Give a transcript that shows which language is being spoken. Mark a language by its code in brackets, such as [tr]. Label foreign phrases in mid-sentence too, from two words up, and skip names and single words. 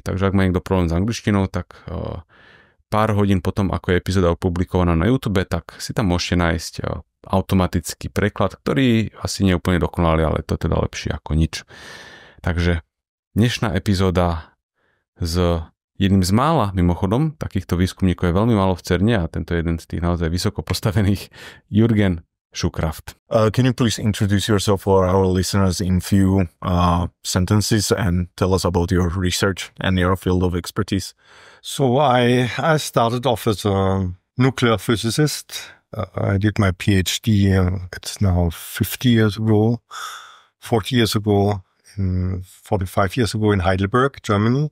[sk] Takže ak má niekto problém s angličtinou, tak pár hodín potom, ako je epizóda opublikovaná na YouTube, tak si tam môžete nájsť automatický preklad, ktorý asi nie je úplne dokonalý, ale to je teda lepšie ako nič. Takže dnešná epizóda s jedným z mála, mimochodom, takýchto výskumníkov je veľmi málo v CERNe a tento je jeden z tých naozaj vysoko postavených, Jürgen Schukraft. [en] Can you please introduce yourself for our listeners in few sentences and tell us about your research and your field of expertise? So I started off as a nuclear physicist. I did my PhD, it's now 40 years ago, 45 years ago in Heidelberg, Germany.